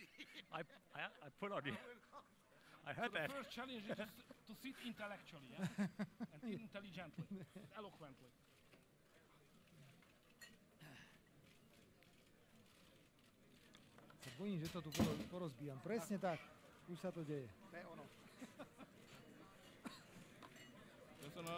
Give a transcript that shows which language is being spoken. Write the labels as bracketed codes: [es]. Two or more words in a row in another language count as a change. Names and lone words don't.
[en] I put on you. I heard that. The first challenge is to sit intellectually, yeah? And intelligently, eloquently. [sk] Sa bojím, že to tu porozbíjam. Presne tak. Už sa to deje. To je ono. [hu] Köszönöm.